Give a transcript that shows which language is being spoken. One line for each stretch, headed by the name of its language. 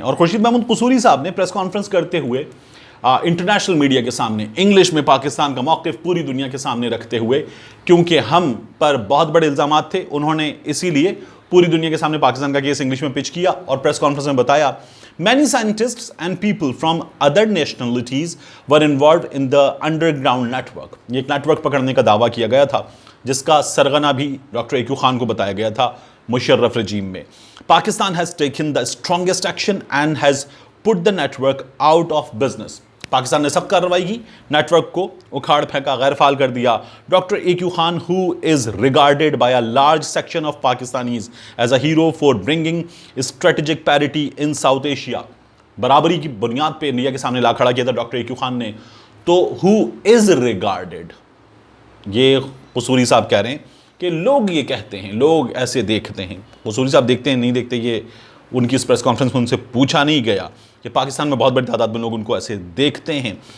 Urdu: اور خورشید محمود قصوری صاحب نے پریس کانفرنس کرتے ہوئے انٹرنیشنل میڈیا کے سامنے انگلش میں پاکستان کا موقف پوری دنیا کے سامنے رکھتے ہوئے، کیونکہ ہم پر بہت بڑے الزامات تھے، انہوں نے اسی لیے پوری دنیا کے سامنے پاکستان کا کیس انگلش میں پچ کیا اور پریس کانفرنس میں بتایا
English: many scientists and people from other nationalities were involved in the underground network.
Urdu: یہ ایک نیٹ ورک پکڑنے کا دعویٰ کیا گیا تھا جس کا سرغنہ بھی ڈاکٹر اے کیو خان کو بتایا گیا تھا مشرف رجیم میں.
English: Pakistan has taken the strongest action and has put the network out of business.
Urdu: Pakistan نے سخت کارروائی کی، نیٹ ورک کو اکھاڑ پھینکا، غیر فعال کر دیا.
English: Doctor A Q Khan who is regarded by a large section of Pakistanis as a hero for bringing strategic parity in South Asia.
Urdu: برابری کی بنیاد پہ انڈیا کے سامنے لا کھڑا کیا تھا ڈاکٹر اے کیو خان نے. تو
English: who is regarded،
Urdu: یہ قصوری صاحب کہہ رہے ہیں کہ لوگ یہ کہتے ہیں، لوگ ایسے دیکھتے ہیں. قصوری صاحب دیکھتے ہیں نہیں دیکھتے یہ ان کی اس پریس کانفرنس میں ان سے پوچھا نہیں گیا کہ پاکستان میں بہت بڑی تعداد میں لوگ ان کو ایسے دیکھتے ہیں.